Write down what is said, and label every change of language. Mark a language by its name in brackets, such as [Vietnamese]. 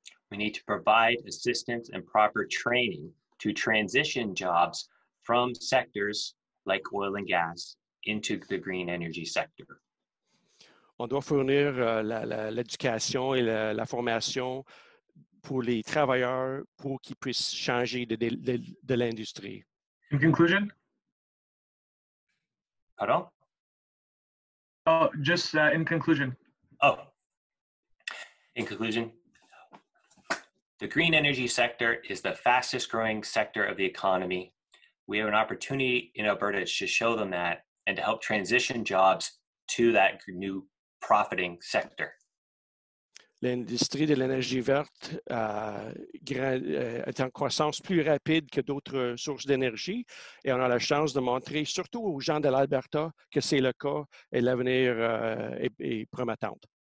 [English] We need to provide assistance and proper training to transition jobs from sectors like oil and gas into the green energy sector. [French] On doit fournir l'éducation et la formation pour les travailleurs pour qu'ils puissent changer de l'industrie. [English] In conclusion? [French] Pardon? [English] Oh, just in conclusion. Oh, in conclusion, the green energy sector is the fastest growing sector of the economy. We have an opportunity in Alberta to show them that and to help transition jobs to that new profiting sector. [French] L'industrie de l'énergie verte est en croissance plus rapide que d'autres sources d'énergie et on a la chance de montrer, surtout aux gens de l'Alberta, que c'est le cas et l'avenir est promettant.